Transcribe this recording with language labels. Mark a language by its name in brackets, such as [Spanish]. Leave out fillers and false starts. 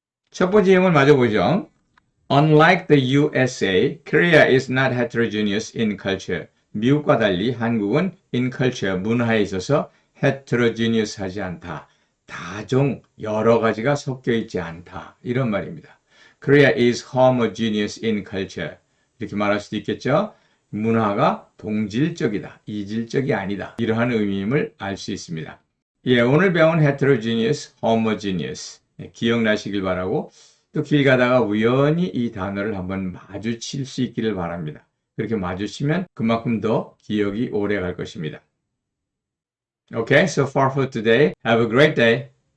[Korean] 첫 번째 예문을 마저 보죠. [English] Unlike the USA, Korea is not heterogeneous in culture. [Korean] 미국과 달리 한국은 in culture, 문화에 있어서 heterogeneous 하지 않다. 다종 여러 가지가 섞여 있지 않다. 이런 말입니다. [English] Korea is homogeneous in culture. [Korean] 이렇게 말할 수도 있겠죠. 문화가 동질적이다. 이질적이 아니다. 이러한 의미임을 알 수 있습니다. 예, 오늘 배운 heterogeneous, homogeneous. 기억나시길 바라고 또 길 가다가 우연히 이 단어를 한번 마주칠 수 있기를 바랍니다. 그렇게 마주치면 그만큼 더 기억이 오래 갈 것입니다. [English] Okay, so far for today. Have a great day.